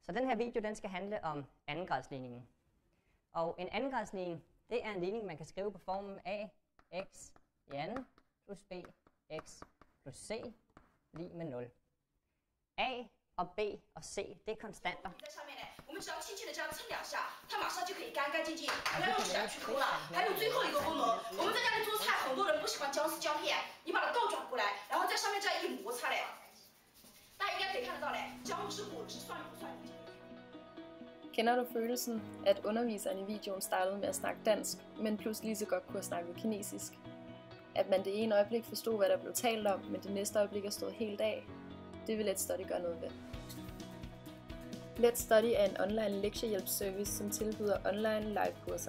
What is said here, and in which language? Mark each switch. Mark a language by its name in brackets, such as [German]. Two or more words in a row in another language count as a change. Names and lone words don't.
[Danish] Så den her video, den skal handle om andengradsligningen. Og en andengradsligning, det er en ligning, man kan skrive på formen a x i anden plus b x plus c lig med 0. A og b og c, det er konstanter. [Chinese] 我们只要轻轻的这样蹭两下，它马上就可以干干净净，不要用指甲去抠了。还有最后一个功能，我们在家里做菜，很多人不喜欢姜丝姜片，你把它倒转过来，然后在上面这样一摩擦嘞，大家应该可以看得到嘞，姜汁果汁蒜蓉蒜泥。 [Danish] Kender du følelsen, at underviseren i videoen startede med at snakke dansk, men pludselig lige så godt kunne have snakket kinesisk? At man det ene øjeblik forstod, hvad der blev talt om, men det næste øjeblik er stået helt af? Det vil Let's Study gøre noget ved. Let's Study er en online lektiehjælpsservice, som tilbyder online live-kurser.